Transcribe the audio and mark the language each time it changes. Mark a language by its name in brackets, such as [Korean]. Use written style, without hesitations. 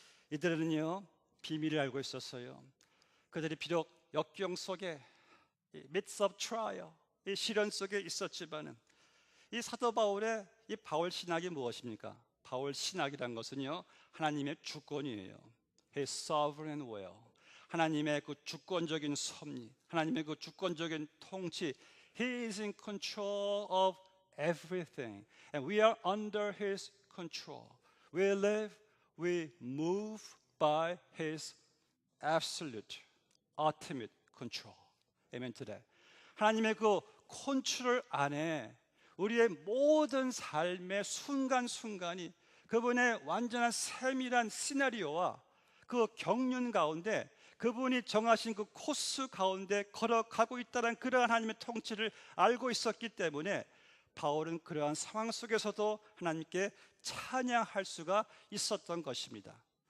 [Korean] 이들은요, 비밀을 알고 있었어요. 그들이 비록 역경 속에 [English] midst of trial, [Korean] 이 시련 속에 있었지만은 이 사도 바울의 이 바울 신학이 무엇입니까? 바울 신학이란 것은요, 하나님의 주권이에요. [English] His sovereign will, [Korean] 하나님의 그 주권적인 섭리, 하나님의 그 주권적인 통치. [English] He is in control of everything, and we are under His control. We live, we move by His absolute, ultimate control. Amen to that. [Korean] 하나님의 그 컨트롤 안에 우리의 모든 삶의 순간순간이 그분의 완전한 세밀한 시나리오와 그 경륜 가운데 그분이 정하신 그 코스 가운데 걸어가고 있다는 그러한 하나님의 통치를 알고 있었기 때문에 바울은 그러한 상황 속에서도 하나님께 찬양할 수가 있었던 것입니다.